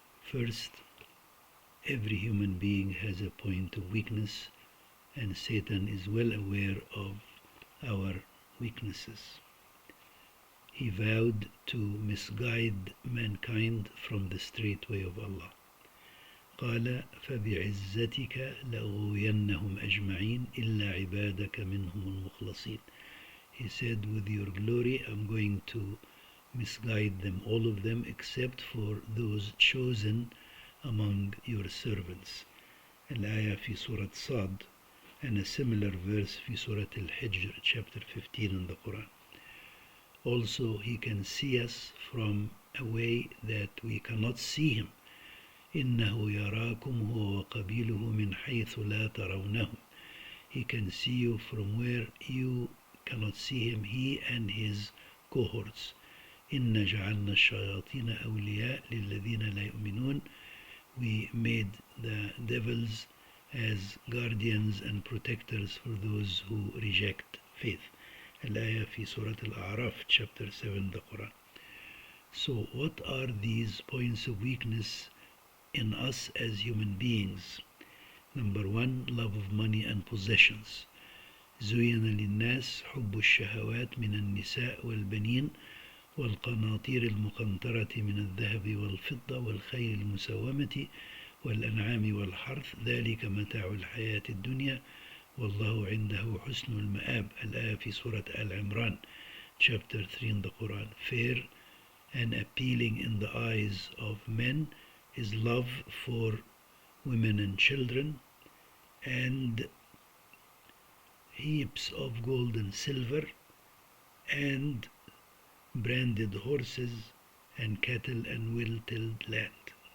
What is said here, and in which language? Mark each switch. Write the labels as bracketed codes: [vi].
[en] First, every human being has a point of weakness, and Satan is well aware of our weaknesses. He vowed to misguide mankind from the straight way of Allah. [ar] قال فبعزتك لأغوينهم أجمعين إلا عبادك منهم المخلصين. [en] He said, with your glory I'm going to misguide them, all of them, except for those chosen among your servants. [ar] الآية في سورة صاد, [en] and a similar verse [ar] في سورة [en] Al-Hijr, chapter 15 in the Quran. Also, he can see us from a way that we cannot see him. [ar] إِنَّهُ يَرَاكُمْ هُوَ وَقَبِيلُهُ مِنْ حَيْثُ لَا تَرَوْنَهُمْ. [en] He can see you from where you cannot see him, he and his cohorts. [ar] إِنَّ جَعَلْنَا الشَّيَاطِينَ أَوْلِيَاءَ لِلَّذِينَ لَا يُؤْمِنُونَ. [en] We made the devils as guardians and protectors for those who reject faith. [ar] Al-Ayah fi Surah [en] Al-A'raf, chapter 7, the Quran. So what are these points of weakness in us as human beings? Number one, love of money and possessions. [ar] زُيِّنَ لِلنَّاسِ حُبُّ الشَّهَوَاتِ مِنَ النِّسَاءِ وَالْبَنِينَ والقناطير المقنطرة من الذهب والفضة والخيل المسومة والأنعام والحرث ذلك متاع الحياة الدنيا والله عنده حسن المآب. الآية في سورة [en] Al-Imran, chapter 3 in the Quran. Fair and appealing in the eyes of men is love for women and children, and heaps of gold and silver, and branded horses and cattle and well-tilled land.